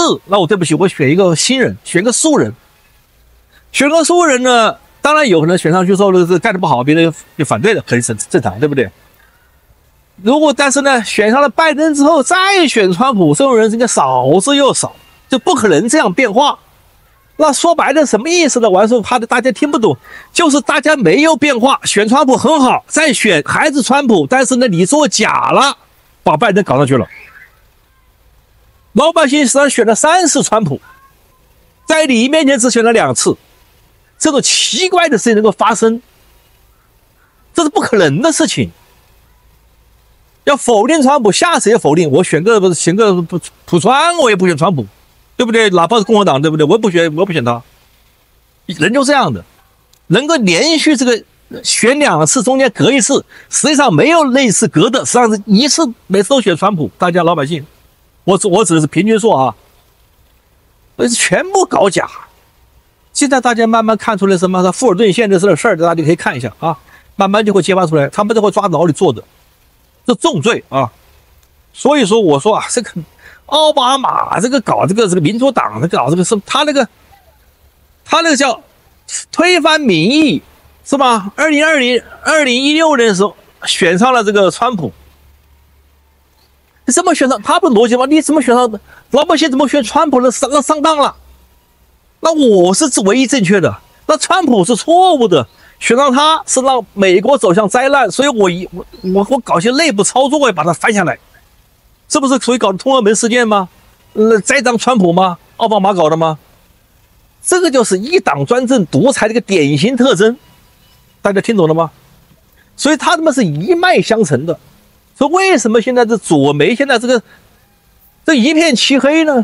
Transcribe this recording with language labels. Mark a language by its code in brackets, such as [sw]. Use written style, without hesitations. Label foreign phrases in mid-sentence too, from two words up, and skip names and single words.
[zh] 那我對不起，我選一個新人，選個素人。選個素人呢，當然有可能選上去之後呢，幹得不好，別人就反對的，很正常，對不對？如果但是呢，選上了拜登之後再選川普，這種人应該少之又少，就不可能這樣變化。那說白了什麼意思呢？我還說怕大家聽不懂，就是大家沒有變化，選川普很好，再選還是川普，但是呢你作假了，把拜登搞上去了。老百姓實際上選了3次川普，在你面前只選了2次，這種奇怪的事情能夠發生，這是不可能的事情。要否定川普，下次也否定。我選個普川，我也不選川普，對不對？哪怕是共和黨，对不對？我不選他。人就這樣的，能夠連續這個選2次，中間隔1次，實際上沒有類似隔的，實際上是1次，每次都選川普。大家老百姓，我指的是平均數啊，全部搞假。現在大家慢慢看出來什麼？富爾頓縣的事兒，大家可以看一下啊，慢慢就會揭發出來，他們都會抓牢裡做的。這重罪啊！所以說我說啊，這個奧巴馬這個搞這個民主黨搞這個是他那個叫推翻民意是吧？2016年的時候選上了這個川普，你怎麼選上？他不邏輯嗎？你怎麼選上的？老百姓怎麼選川普的？那上當了？那我是唯一正確的，那川普是錯誤的。選上他是讓美國走向災難，所以我搞些內部操作，我也把它翻下來，這不是屬於搞的通俄門事件嗎？栽贓川普嗎？奧巴馬搞的嗎？這個就是一黨專政獨裁的一個典型特徵，大家聽懂了嗎？所以他們是一脈相承的。所以為什麼現在這左媒現在這一片漆黑呢？